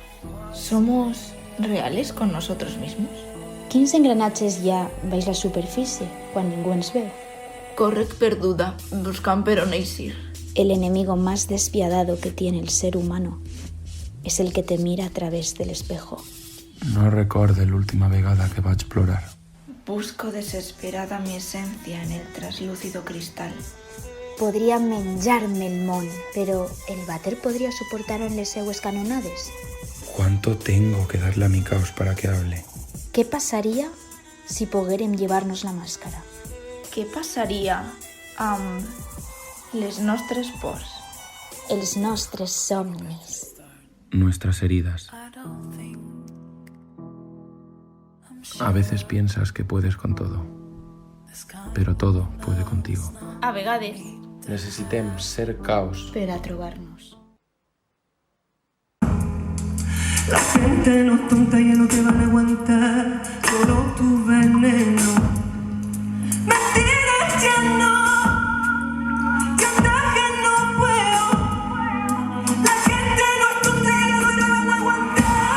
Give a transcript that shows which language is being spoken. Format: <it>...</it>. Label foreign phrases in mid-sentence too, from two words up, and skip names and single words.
<es>¿Somos reales con nosotros mismos?</es> <ca>Quins engranatges hi ha baix la superfície quan ningú ens veu? Correc perduda, buscant per on eixir.</ca> <es>El enemigo más despiadado que tiene el ser humano es el que te mira a través del espejo.</es> <ca>No recorde l'última vegada que vaig plorar.</ca> <es>Busco desesperada mi esencia en el traslúcido cristal.</es> <ca>Podria menjar-me el món, però el vàter podria suportar-ho en les seues canonades?</ca> <es>¿Cuánto tengo que darle a mi caos para que hable?</es> <ca>Què passaria si poguérem llevar-nos la màscara? Què passaria amb les nostres pors? Els nostres somnis.</ca> <es>Nuestras heridas. A veces piensas que puedes con todo, pero todo puede contigo.</es> <ca>A vegades. Necessitem ser caos per a trobar-nos.</ca> <es>La gente no es tonta y no te van a aguantar solo tu veneno. Mentiras ya no, chantaje no puedo. La gente no es tonta y no te van a aguantar.</es>